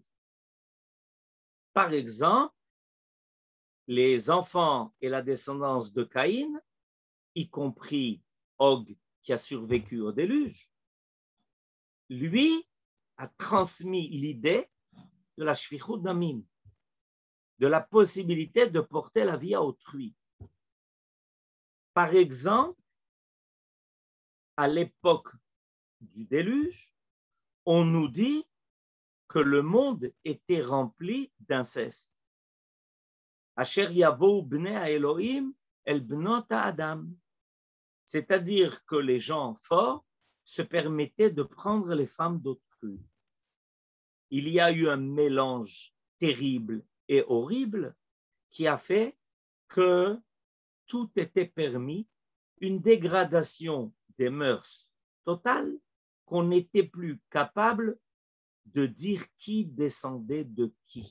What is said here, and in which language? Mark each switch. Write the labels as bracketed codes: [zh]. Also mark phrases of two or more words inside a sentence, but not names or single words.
[fr] Par exemple, les enfants et la descendance de Caïn, y compris Og qui a survécu au déluge, lui a transmis l'idée de la [he] שפיכות דמים, [fr] de la possibilité de porter la vie à autrui. Par exemple, à l'époque du déluge, on nous dit que le monde était rempli d'inceste. [he] אשר יבואו בני אלוהים אל בנות אדם. [fr] C'est-à-dire que les gens forts se permettaient de prendre les femmes d'autrui. Il y a eu un mélange terrible et horrible qui a fait que tout était permis, une dégradation des mœurs totale, qu'on n'était plus capable de dire qui descendait de qui.